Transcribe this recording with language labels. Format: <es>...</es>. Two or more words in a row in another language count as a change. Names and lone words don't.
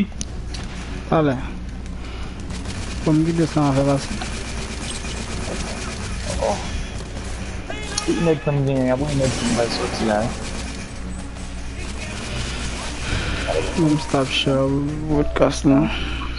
<fr>Allez. Comme dit, ça va faire. Oh.</fr> <ms>Ini penting apa ini masuk sila.</ms> <en>Stop show broadcast now.</en>